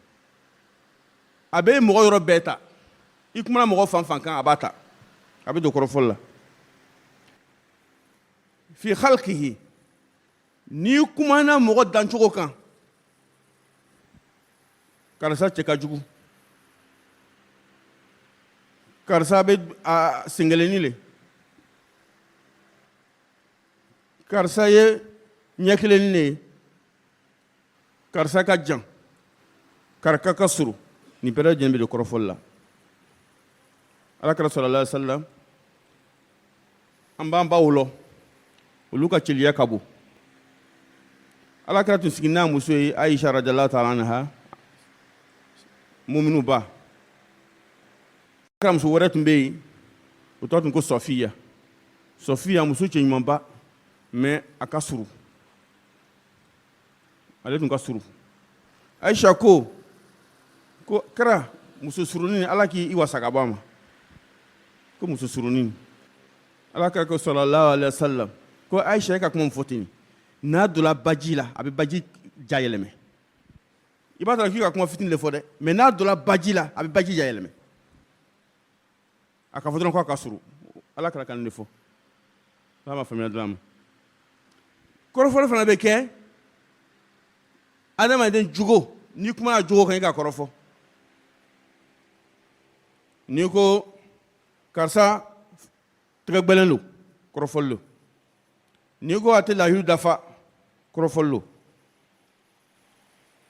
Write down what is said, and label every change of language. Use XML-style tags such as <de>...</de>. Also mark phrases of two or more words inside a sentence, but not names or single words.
<bm>a bɛ mɔgɔ yɔrɔ bɛɛ ta i kumana mɔgɔ fan fan kan a b'a ta a bɛ don kɔrɔfɔli la</bm> <ar>في خلقه</ar> <bm>n'i kumana mɔgɔ dancogo kan karisa cɛ ka jugu karisa bɛ a sengeleni le karisa ye ɲɛ kelenni le ye karisa ka jan karisa ka surun nin bɛɛ lajɛlen bɛ don kɔrɔfɔli la Alakira</bm> <ar>صلى الله عليه وسلم</ar> <bm>an b'an baw lɔ olu ka cɛliya ka bon Alakira tun sigi n'a muso ye Aisha</bm> <ar>رضي الله تعالى عنها</ar> <bm>muminu ba Alakira muso wɛrɛ tun bɛ yen o tɔgɔ tun ko Sɔfiya muso cɛ ɲumanba mais a ka surun ale tun ka surun Aisha ko kira muso surunin Ala k'i wasa ka bɔ a ma ko muso surunin Alakira ko</bm> <ar>صلى الله عليه وسلم</ar> <bm>ko Aisha ka kuma fɔ ten n'a donna baji la a bɛ baji ja yɛlɛmɛ i b'a sɔrɔ k'i ka kuma fitinin de fɔ dɛ mais n'a donna baji la a bɛ baji ja yɛlɛmɛ a ka fɔ dɔrɔn k'a ka surun Alakira ka nin de fɔ n'a ma faamuya dɔrɔn a ma kɔrɔfɔli fana bɛ kɛ adamaden jogo n'i kumana jogo kan i ka kɔrɔfɔ n'i ko karisa tɛgɛ gbɛlen don kɔrɔfɔli don n'i ko a tɛ lahidu dafa kɔrɔfɔli don</bm>